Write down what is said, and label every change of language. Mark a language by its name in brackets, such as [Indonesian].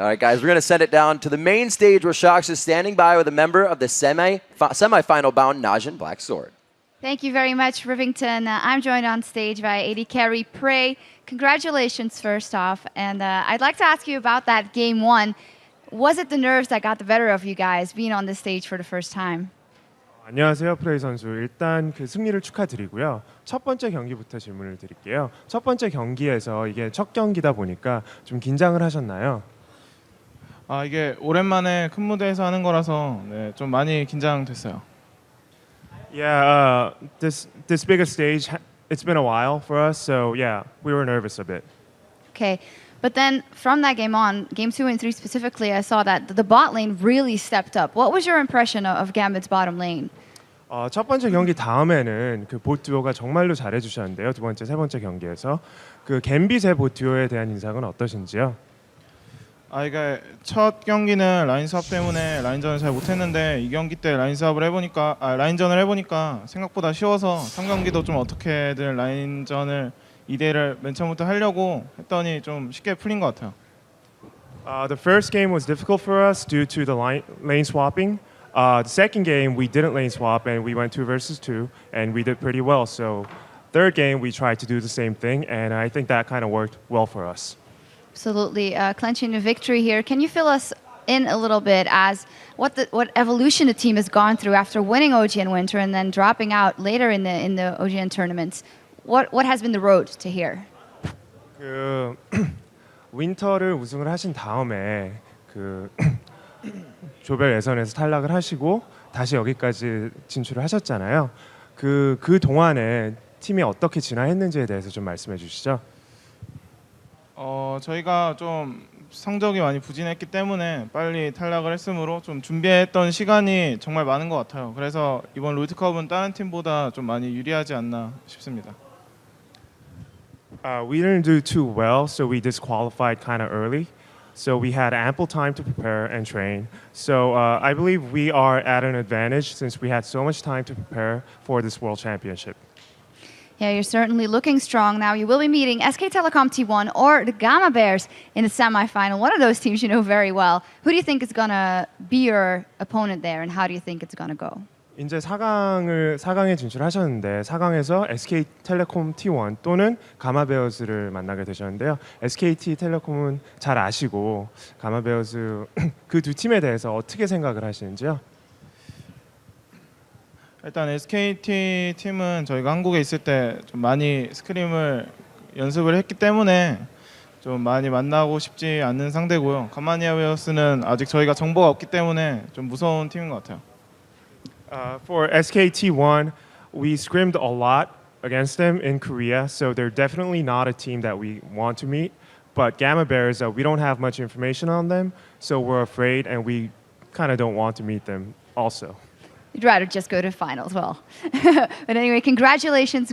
[English] All right, guys, we're going to send it down to the main stage where Shox is standing by with a member of the semi-final bound Najin Black Sword. Thank you very much, Rivington. I'm joined on stage by AD Carry Prey. Congratulations, first off. And I'd like to ask you about that game one. Was it the nerves that got the better of you guys being on this stage for the first time? [Korean] 안녕하세요, 프레이 선수. 일단 그 승리를 축하드리고요. 첫 번째 경기부터 질문을 드릴게요. 첫 번째 경기에서 이게 첫 경기다 보니까 좀 긴장을 하셨나요? 이게 오랜만에 큰 무대에서 하는 거라서 좀 많이 긴장됐어요. [English] Yeah, this bigger stage, it's been a while for us, so yeah, we were nervous a bit. Okay. But then from that game on, game 2 and 3 specifically, I saw that the bot lane really stepped up. What was your impression of Gambit's bottom lane? [Korean] 첫 번째 경기 다음에는 그 봇 듀오가 정말로 잘해주셨는데요. 두 번째, 세 번째 경기에서 그 갬빗의 봇 듀오에 대한 인상은 어떠신지요? 이게 첫 경기는 라인 수합 때문에 라인전을 잘 못했는데 이 경기 때 라인전을 해보니까 생각보다 쉬워서 3경기도 좀 어떻게든 라인전을 2대를 맨 처음부터 하려고 했더니 좀 쉽게 풀린 것 같아요. [English] The first game was difficult for us due to the lane swapping. The second game we didn't lane swap and we went 2 versus 2 and we did pretty well. So third game we tried to do the same thing and I think that kind of worked well for us. Absolutely. Clenching a victory here. Can you fill us in a little bit as what evolution the team has gone through after winning OGN Winter and then dropping out later in the OGN tournaments? What has been the road to here? [Korean] 그 윈터를 우승을 하신 다음에 그 조별 예선에서 탈락을 하시고 다시 여기까지 진출을 하셨잖아요. 그 동안에 팀이 어떻게 진화했는지에 대해서 좀 말씀해 주시죠. 저희가 좀 성적이 많이 부진했기 때문에 빨리 탈락을 했으므로 좀 준비했던 시간이 정말 많은 것 같아요. 그래서 이번 롤드컵은 다른 팀보다 좀 많이 유리하지 않나 싶습니다. [English] We didn't do too well, so we disqualified kind of early. So we had ample time to prepare and train. So I believe we are at an advantage since we had so much time to prepare for this World Championship. Yeah, you're certainly looking strong now. You will be meeting SK Telecom T1 or the Gamma Bears in the semifinal. One of those teams you know very well. Who do you think is going to be your opponent there, and how do you think it's going to go? [Korean] 이제 4강에 진출하셨는데 4강에서 SK텔레콤 T1 또는 가마베어즈를 만나게 되셨는데요. SK텔레콤은 잘 아시고 가마베어즈 그 두 팀에 대해서 어떻게 생각을 하시는지요? 일단 SKT 팀은 저희가 한국에 있을 때 좀 많이 스크림을 연습을 했기 때문에 좀 많이 만나고 싶지 않는 상대고요. 가마니아 웨어스는 아직 저희가 정보가 없기 때문에 좀 무서운 팀인 것 같아요. [English] For SKT1, we scrimmed a lot against them in Korea, so they're definitely not a team that we want to meet. But Gamma Bears, we don't have much information on them, so we're afraid and we kind of don't want to meet them also. You'd rather just go to finals. Well, but anyway, congratulations.